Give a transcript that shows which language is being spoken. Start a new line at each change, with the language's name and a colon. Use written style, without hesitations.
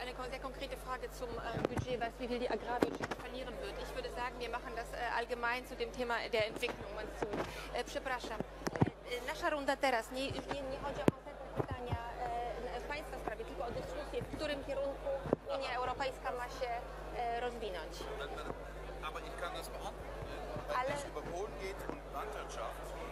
German: Sehr konkrete Frage zum Budget, wie viel die Agrarwirtschaft verlieren wird. Ich würde sagen, wir machen das allgemein zu dem Thema der Entwicklung.
Polish: Przepraszam. Nasza runda teraz nie chodzi o konkretne pytania w Państwa sprawie, tylko o dyskusję, w którym kierunku Unia Europejska ma się rozwinąć.
German: Aber ich kann das beantworten, weil es über Polen geht und Landwirtschaft.